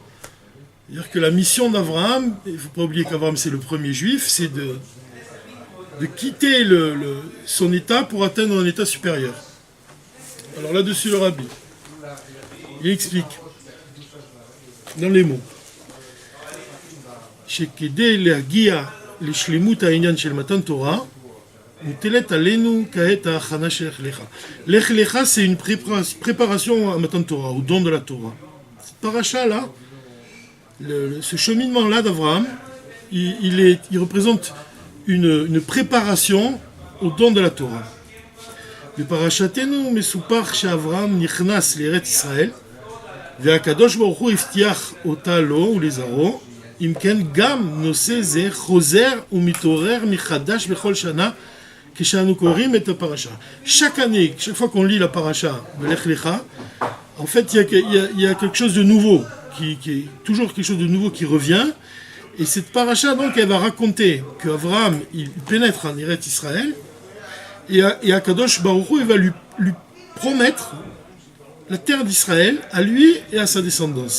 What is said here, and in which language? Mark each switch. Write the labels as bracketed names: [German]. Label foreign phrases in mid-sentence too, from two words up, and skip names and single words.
[French] C'est-à-dire que la mission d'Abraham, il ne faut pas oublier qu'Abraham c'est le premier juif, c'est de quitter son état pour atteindre un état supérieur. Alors là-dessus, le Rabbi, il explique dans les mots [Hebrew] שכדי להגיע לשלמות העניין של מתן תורה, מוטלת עלינו כעת ההכנה של לך לך. לך לך, [French] c'est une préparation à [Hebrew] מתן תורה, [French] au don de la Torah. Cette paracha-là, ce cheminement-là d'Abraham, il représente une préparation au don de la Torah. [Hebrew] בפרשתנו מסופר שאברהם נכנס לארץ ישראל, והקדוש ברוך הוא הבטיח אותה לו ולזרעו, אם כן גם נושא זה חוזר ומתעורר מחדש בכל שנה כשאנו קוראים את הפרשה. [French] Chaque année, chaque fois qu'on lit la paracha de Lech Lecha, en fait il y a quelque chose de nouveau, qui est toujours quelque chose de nouveau qui revient. Et cette paracha, donc, elle va raconter qu'Abraham, il pénètre en Eretz Israël, et [Hebrew] הקדוש ברוך הוא, [French] il va lui promettre la terre d'Israël à lui et à sa descendance.